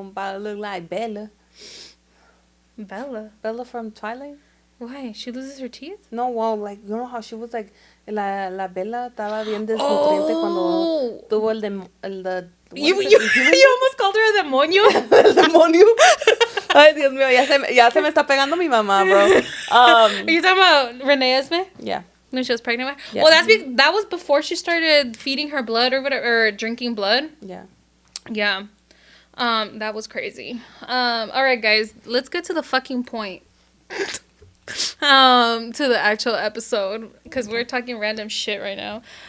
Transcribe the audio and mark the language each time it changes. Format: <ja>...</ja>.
<en>I'm about to look like Bella. Bella from Twilight. Why? She loses her teeth? No, well, like, you know how she was like, la Bella estaba bien desnutriente cuando tuvo you almost called her a demonio?</en> <es>El demonio. Ay, Dios mío, ya se me está pegando mi mamá, bro.</es> <en>Are you talking about Renee Esme? Yeah. When she was pregnant? Yeah. Well, that was before she started feeding her blood or whatever, or drinking blood. Yeah. Yeah. That was crazy. All right, guys, let's get to the fucking point. To the actual episode, because we're talking random shit right now.</en>